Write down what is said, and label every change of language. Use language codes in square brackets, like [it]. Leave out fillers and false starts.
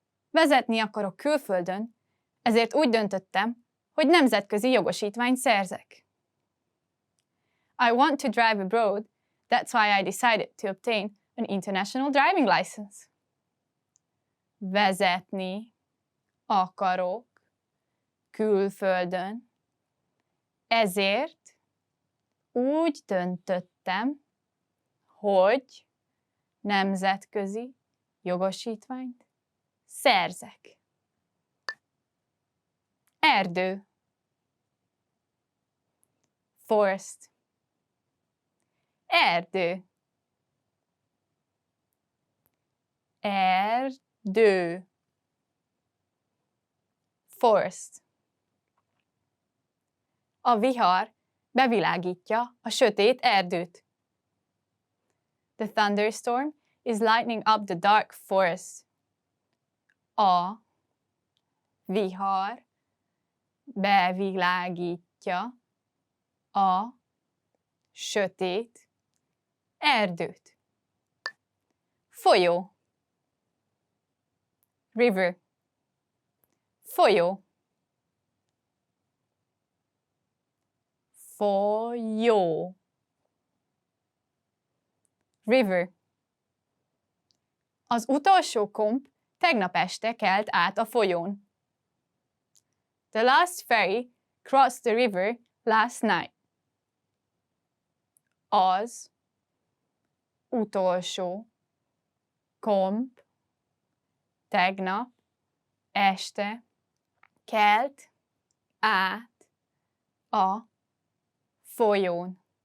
[hu] Vezetni akarok külföldön, ezért úgy döntöttem, hogy nemzetközi jogosítványt szerzek. [en] I want to drive abroad, that's why I decided to obtain an international driving license. [hu] Vezetni akarok külföldön, ezért úgy döntöttem, hogy nemzetközi jogosítványt szerzek. Erdő. [en] Forest. [hu] Erdő. Erdő. [en] Forest. [hu] A vihar bevilágítja a sötét erdőt. [en] The thunderstorm is lighting up the dark forest. [hu] A vihar bevilágítja a sötét erdőt. Folyó. [en] River. [hu] Folyó. Folyó. [en] River. [hu] Az utolsó komp tegnap este kelt át a folyón. [en] The last ferry crossed the river last night. [hu] Az utolsó komp tegnap este kelt át a folyón.